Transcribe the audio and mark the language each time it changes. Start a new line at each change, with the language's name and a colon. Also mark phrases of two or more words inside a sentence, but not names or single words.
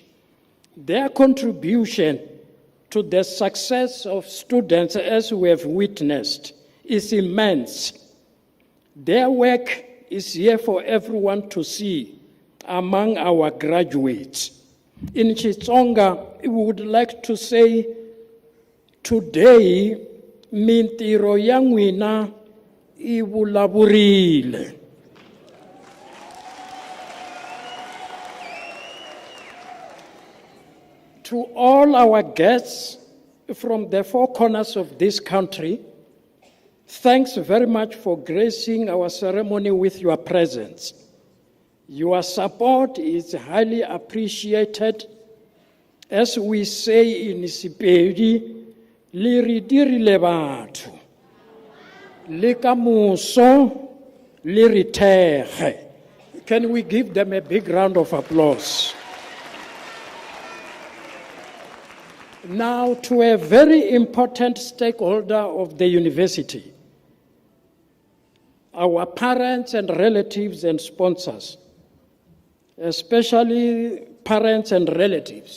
English: Their contribution to the success of students, as we have witnessed, is immense. Their work is here for everyone to see among our graduates. In Xitsonga, we would like to say, today,
Tsonga: mintiro ya n'wina I vulavurile.
English: To all our guests from the four corners of this country, thanks very much for gracing our ceremony with your presence. Your support is highly appreciated. As we say in Sepedi,
Northern Sotho: li re dirile batho, le kamoso le re thege.
English: Can we give them a big round of applause? Now, to a very important stakeholder of the university, our parents and relatives and sponsors, especially parents and relatives.